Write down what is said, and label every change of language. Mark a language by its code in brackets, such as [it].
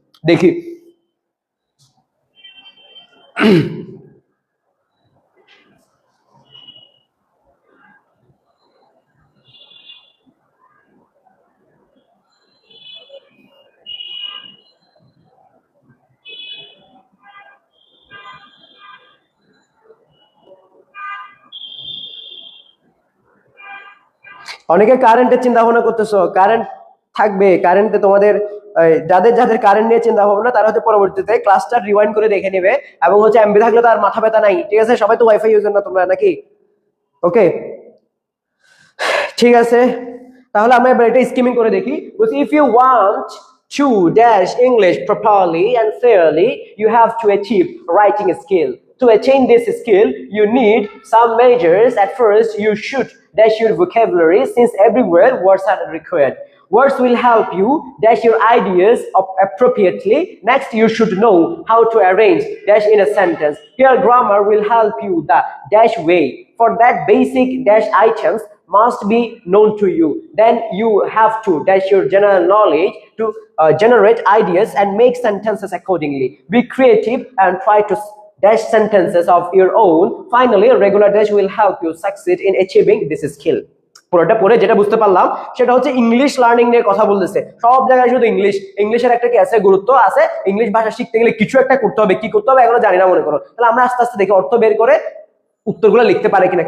[bn] দেখি অনেকে কারেন্টের চিন্তা ভাবনা করতেছো, কারেন্ট থাকবে, কারেন্টে তোমাদের যাদের যাদের কারেন্ট নিয়ে চিন্তা ভাবনা তারা হচ্ছে পরবর্তীতে ক্লাসটা রিওয়াইন্ড করে দেখে নেবে, এবং হচ্ছে এমবি থাকলে তো আর মাথা ব্যথা নাই, ঠিক আছে? সবাই তো ওয়াইফাই ইউজার না তোমরা নাকি? ওকে, ঠিক আছে, তাহলে আমরা এবার এটা স্কিমিং করে দেখি। [en] If you want to dash English properly and fairly, you have to achieve writing skill. To attain this skill, you need some measures. At first, you should dash your vocabulary, since everywhere words are required. Words will help you dash your ideas appropriately. Next, you should know how to arrange dash in a sentence. Here, grammar will help you the dash way. For that, basic dash items must be known to you. Then you have to dash your general knowledge to generate ideas and make sentences accordingly. Be creative and try to dash sentences of your own. Finally, a regular dash will help you succeed in achieving this skill. [bn] পুরোটা পড়ে যেটা বুঝতে পারলাম সেটা হচ্ছে English learning নিয়ে কথা বলতেছে। সব জায়গায় শুধু ইংলিশ, ইংলিশের একটা কি আছে, গুরুত্ব আছে। ইংলিশ ভাষা শিখতে গেলে কিছু একটা করতে হবে, কি করতে হবে এখনো জানি না মনে করো। তাহলে আমরা আস্তে আস্তে দেখি অর্থ বের করে উত্তরগুলো লিখতে পারে কিনা।